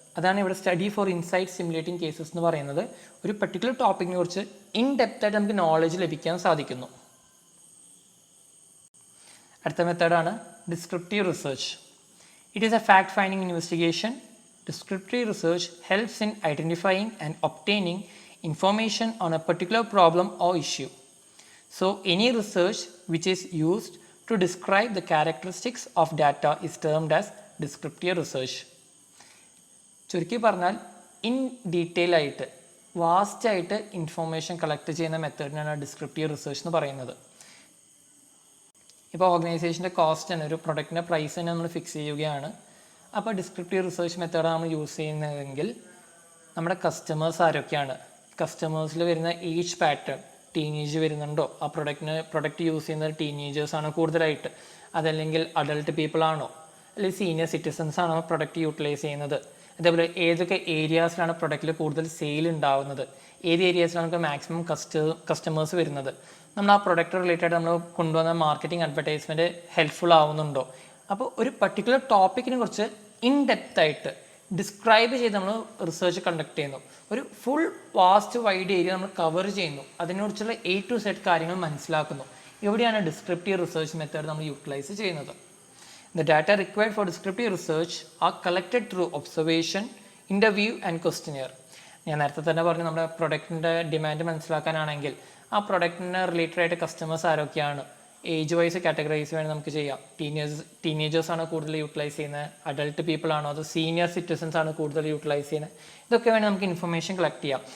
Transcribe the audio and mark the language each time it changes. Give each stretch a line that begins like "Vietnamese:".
Malayalam: അതാണ് ഇവിടെ study four insight stimulating cases എന്ന് പറയുന്നത്. ഒരു പർട്ടിക്കുലർ ടോപ്പിക്കിനെ കുറിച്ച് ഇൻ ഡെപ്തായിട്ട് നമുക്ക് നോളജ് ലഭിക്കാൻ സാധിക്കുന്നു. അടുത്ത മെത്തേഡാണ് descriptive research.
English: It is a fact finding investigation. Descriptive research helps in identifying and obtaining information on a particular problem or issue. So any research which is used to describe the characteristics of data is termed as descriptive research.
Malayalam: ചുരുക്കി പറഞ്ഞാൽ in detail ആയിട്ട് വാസ്റ്റായിട്ട് information collect ചെയ്യുന്ന മെത്തേഡിനാണ് descriptive research എന്ന് പറയുന്നത്. ഇപ്പോൾ ഓർഗനൈസേഷൻ്റെ cost തന്നെ, ഒരു പ്രൊഡക്റ്റിൻ്റെ price തന്നെ നമ്മൾ ഫിക്സ് ചെയ്യുകയാണ്. അപ്പോൾ ഡിസ്ക്രിപ്റ്റീവ് റിസർച്ച് മെത്തേഡാണ് നമ്മൾ യൂസ് ചെയ്യുന്നതെങ്കിൽ നമ്മുടെ കസ്റ്റമേഴ്സ് ആരൊക്കെയാണ്, കസ്റ്റമേഴ്സിൽ വരുന്ന ഏജ് പാറ്റേൺ, ടീനേജ് വരുന്നുണ്ടോ, ആ പ്രൊഡക്റ്റ് യൂസ് ചെയ്യുന്നത് ടീനേജേഴ്സാണോ കൂടുതലായിട്ട്, അതല്ലെങ്കിൽ അഡൾട്ട് പീപ്പിൾ ആണോ, അല്ലെങ്കിൽ സീനിയർ സിറ്റിസൺസ് ആണോ പ്രൊഡക്റ്റ് യൂട്ടിലൈസ് ചെയ്യുന്നത്, അതേപോലെ ഏതൊക്കെ ഏരിയാസിലാണ് പ്രൊഡക്റ്റിൽ കൂടുതൽ സെയിൽ ഉണ്ടാവുന്നത്, ഏത് ഏരിയാസിലാണ് നമുക്ക് മാക്സിമം കസ്റ്റമേഴ്സ് വരുന്നത്, നമ്മൾ ആ പ്രൊഡക്റ്റ് റിലേറ്റഡ് നമ്മൾ കൊണ്ടുവന്ന മാർക്കറ്റിംഗ് അഡ്വർടൈസ്മെൻറ്റ് ഹെൽപ്ഫുൾ ആവുന്നുണ്ടോ, അപ്പോൾ ഒരു പർട്ടിക്കുലർ ടോപ്പിക്കിനെ കുറിച്ച് ഇൻ ഡെപ്ത് ആയിട്ട് ഡിസ്ക്രൈബ് ചെയ്ത് നമ്മൾ റിസർച്ച് കണ്ടക്ട് ചെയ്യുന്നു. ഒരു ഫുൾ വാസ്റ്റ് വൈഡ് ഏരിയ നമ്മൾ കവർ ചെയ്യുന്നു, അതിനെക്കുറിച്ചുള്ള A to Z കാര്യങ്ങൾ മനസ്സിലാക്കുന്നു. ഇവിടെയാണ് ഡിസ്ക്രിപ്റ്റീവ് റിസർച്ച് മെത്തേഡ് നമ്മൾ യൂട്ടിലൈസ് ചെയ്യുന്നത്.
English: The data required for descriptive research are collected through observation, interview and questionnaire.
Malayalam: ഞാൻ നേരത്തെ തന്നെ പറഞ്ഞു, നമ്മുടെ പ്രൊഡക്റ്റിൻ്റെ ഡിമാൻഡ് മനസ്സിലാക്കാനാണെങ്കിൽ ആ പ്രൊഡക്റ്റിന് റിലേറ്റഡ് ആയിട്ട് കസ്റ്റമേഴ്സ് ആരൊക്കെയാണ്, ഏജ് വൈസ് കാറ്റഗറൈസ് വേണ്ടി നമുക്ക് ചെയ്യാം. ടീനേജേഴ്സാണ് കൂടുതൽ യൂട്ടിലൈസ് ചെയ്യുന്നത്, അഡൾട്ട് പീപ്പിൾ ആണോ അതോ സീനിയർ സിറ്റിസൺസ് ആണ് കൂടുതൽ യൂട്ടിലൈസ് ചെയ്യുന്നത്, ഇതൊക്കെ വേണ്ടി നമുക്ക് ഇൻഫർമേഷൻ കളക്ട് ചെയ്യാം.